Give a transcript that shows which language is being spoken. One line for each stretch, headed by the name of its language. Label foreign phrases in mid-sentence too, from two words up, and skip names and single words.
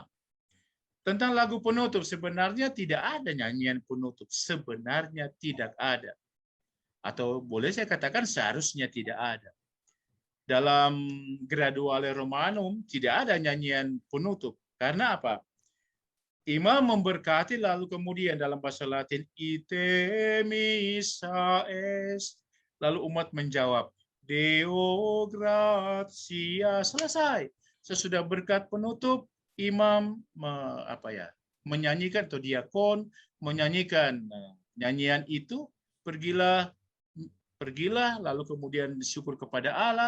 Indonesian: Tentang lagu penutup, sebenarnya tidak ada nyanyian penutup. Sebenarnya tidak ada. Atau boleh saya katakan seharusnya tidak ada. Dalam Graduale Romanum tidak ada nyanyian penutup. Karena apa? Imam memberkati lalu kemudian dalam bahasa Latin,
Latin: ite missa est.
Indonesian: Lalu umat menjawab,
Latin: Deo gratia.
Indonesian: Selesai. Sesudah berkat penutup, imam menyanyikan, atau diakon menyanyikan nyanyian itu, pergilah lalu kemudian syukur kepada Allah.